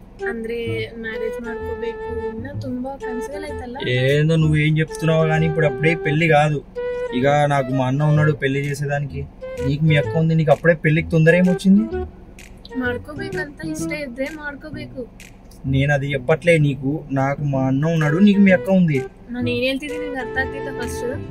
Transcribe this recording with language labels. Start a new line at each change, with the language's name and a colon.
Kannada: ಅಂದ್ರೆ ಮ್ಯಾರೇಜ್ ಮಾಡ್ಕೋಬೇಕು ಇನ್ನ ತುಂಬಾ ಕನಸುಗಳಾಯ್ತಲ್ಲ
Telugu: ఏందో నువ్వు ఏం చెప్తున్నావు కానీ ఇప్పుడు అప్పుడే పెళ్లి కాదు ఇక నాకు మా అన్న ఉన్నాడు పెళ్లి చేసేదానికి నీకు మీ అక్క ఉంది నీకు అప్పుడే పెళ్లికి తొందర ఏమొచ్చింది
Kannada: ಮಾಡ್ಕೋಬೇಕಂತ ಇಷ್ಟ ಇದ್ರೆ ಮಾಡ್ಕೋಬೇಕು
Telugu: నేను అది చెప్పట్లే నీకు నాకు మా అన్న ఉన్నాడు నీకు మీ అక్క ఉంది
Kannada: ನಾನು ಏನ್ ಹೇಳ್ತಿದ್ದೀನಿ ನಿಂಗೆ ಅರ್ಥ ಆಗ್ತಿತ್ತ ಫಸ್ಟ್